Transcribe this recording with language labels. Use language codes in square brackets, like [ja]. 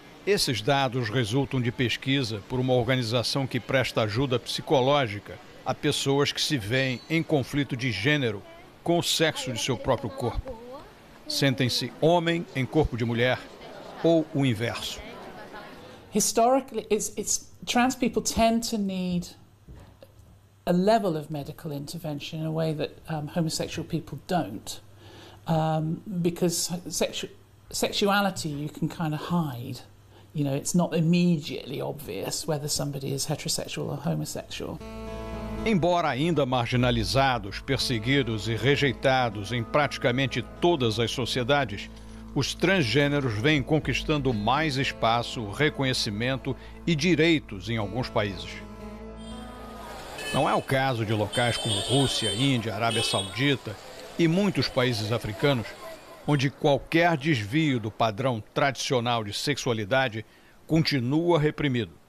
[pt] Esses dados resultam de pesquisa por uma organização que presta ajuda psicológica a pessoas que se veem em conflito de gênero com o sexo de seu próprio corpo. Sentem-se homem em corpo de mulher ou o inverso. [en] Historically, trans people tend to need a level of medical intervention in a way that homosexual people don't, because sexuality you can kind of hide. You know, it's not immediately obvious whether somebody is heterosexual or homosexual. [pt] Embora ainda marginalizados, perseguidos e rejeitados em praticamente todas as sociedades, os transgêneros vêm conquistando mais espaço, reconhecimento e direitos em alguns países. Não é o caso de locais como Rússia, Índia, Arábia Saudita e muitos países africanos, onde qualquer desvio do padrão tradicional de sexualidade continua reprimido.